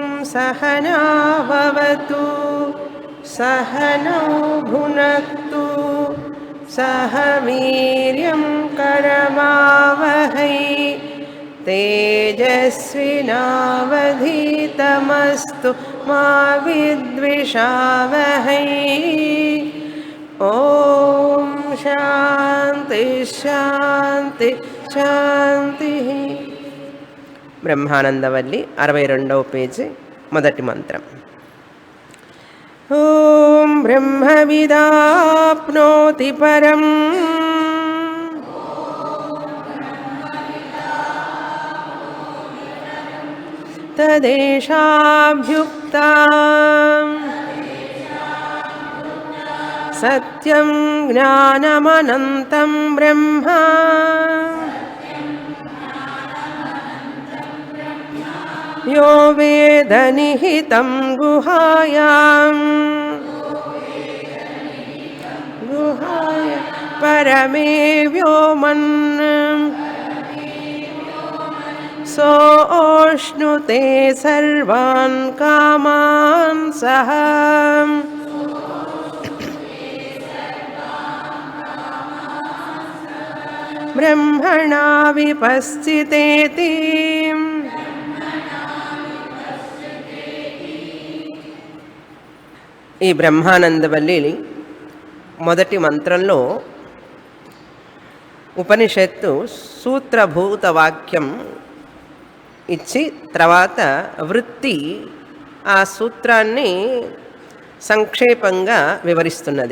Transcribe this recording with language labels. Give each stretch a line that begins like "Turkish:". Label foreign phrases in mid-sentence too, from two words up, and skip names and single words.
Sanskrit: सहना भवतु सहनौ भुनक्तु सह वीर्यं करवावहै तेजस्विनावधीतमस्तु मा विद्विषावहै ओम शांति शांति शांति
Telugu: బ్రహ్మానందవల్లి 62వ పేజీ మొదటి మంత్రం
Sanskrit: ఓం బ్రహ్మవిదాప్నోతి పరం తదేషాభ్యుక్తా సత్యం జ్ఞానమనంతం బ్రహ్మ यो वेद निहितं गुहायां परमे व्योमन् सोऽश्नुते सर्वान् कामान् सः ब्रह्मणा विपश्चितेति
Telugu: ఈ బ్రహ్మానందవల్లి మొదటి మంత్రంలో ఉపనిషత్తు సూత్రభూత వాక్యం ఇచ్చి తర్వాత వృత్తి ఆ సూత్రాన్ని సంక్షేపంగా వివరిస్తున్నది.